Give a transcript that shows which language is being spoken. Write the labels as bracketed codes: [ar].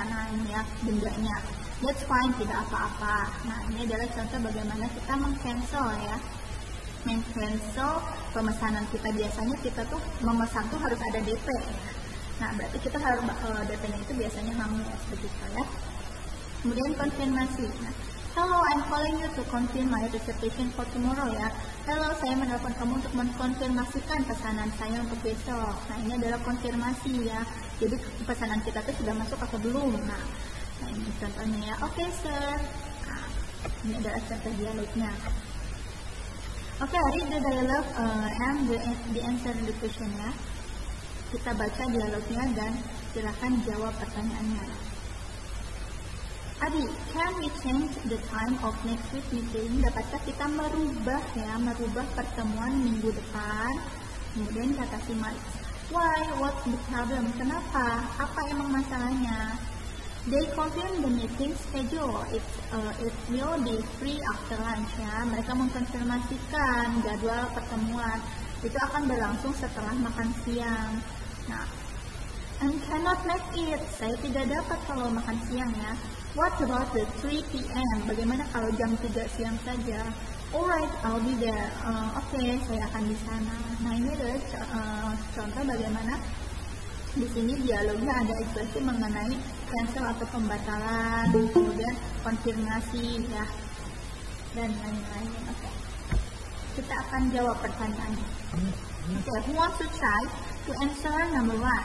[id] Nah ini ya, dendanya. [en] That's fine, [id] tidak apa-apa. Nah ini adalah contoh bagaimana kita meng-cancel ya. Men-cancel pemesanan kita. Biasanya kita tuh memesan tuh harus ada DP. Nah berarti kita harus DP-nya itu biasanya hangus begitu ya. Kemudian konfirmasi. [en] Nah, hello, I'm calling you to confirm my reservation for tomorrow ya. [id] Hello, saya menelpon kamu untuk mengkonfirmasikan pesanan saya untuk besok. Nah ini adalah konfirmasi ya. Jadi pesanan kita tuh sudah masuk atau belum. Nah ini contohnya ya. Oke sir. Nah, ini adalah contoh dialognya. [en] Oke, read the dialogue and the answer the question ya. [id] Kita baca dialognya dan silakan jawab pertanyaannya. [en] Adi, can we change the time of next week meeting? [id] Dapatkah kita merubah pertemuan minggu depan? Kemudian kata si Max, [en] why? What's the problem? [id] Kenapa? Apa emang masalahnya? [en] They confirm the meeting schedule. It will be free after lunch ya. [id] Mereka mengkonfirmasikan jadwal pertemuan itu akan berlangsung setelah makan siang. Nah, [en] and cannot make it. [id] Saya tidak dapat kalau makan siang ya. [en] What about the 3 p.m.? [id] Bagaimana kalau jam 3 siang saja? [en] Alright, I'll be there. [id] Oke, saya akan di sana. Nah, ini adalah contoh bagaimana di sini dialognya ada ekspresi mengenai cancel atau pembatalan, kemudian konfirmasi ya, dan lain-lain. Oke. Kita akan jawab pertanyaannya. [en] Oke, who wants to try to answer number 1?